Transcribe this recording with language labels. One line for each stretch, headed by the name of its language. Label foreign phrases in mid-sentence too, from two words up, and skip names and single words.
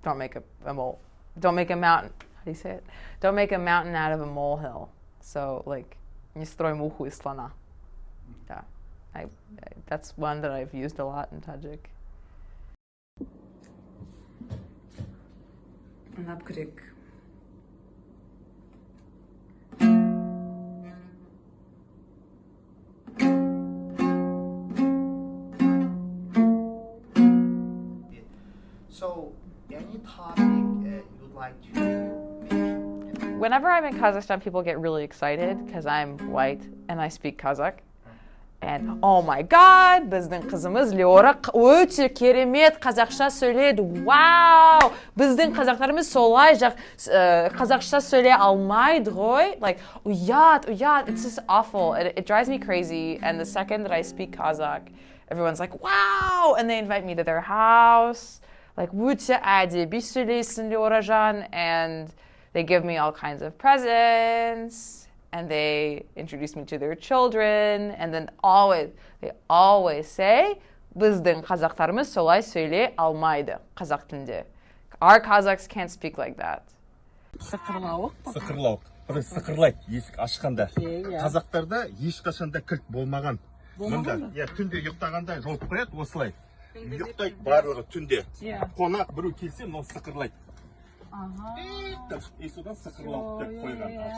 English: Don't make a mountain. How do you say it? Don't make a mountain out of a molehill. So like,
Russian: не строй муху из слона.
English: Yeah, that's one that I've used a lot in Tajik. Napkrik. So, any topic you'd like to mention? Whenever I'm in Kazakhstan, people get really excited because I'm white and I speak Kazakh. And oh my god,
Kazakh: біздің қызымыз Leora өте керемет қазақша сөйледі.
English: Wow!
Kazakh: Біздің қазақтарымыз солай қазақша сөйлей алмайды ғой.
English: Like, ұят. It's just awful. It drives me crazy. And the second that I speak Kazakh, everyone's like, wow! And they invite me to their house. Like,
Kazakh: өте әдеби сөйлейсің, Leora-жан.
English: And they give me all kinds of presents. And they introduce me to their children, and then they always say, біздің қазақтарымыз солай сөйлей алмайды қазақ тілінде. Our Kazakhs can't speak like that.
Kazakh: Сықырлауық. Сықырлайды есік ашқанда. Қазақтарда ешқашанда кілт болмаған. Мұнда, түнде ұйықтағанда жауып қояды осылай. Ұйықтайды барлығы түнде. Қонақ біреу келсе, мынау сықырлайды. Содан сықырлауық деп қойған.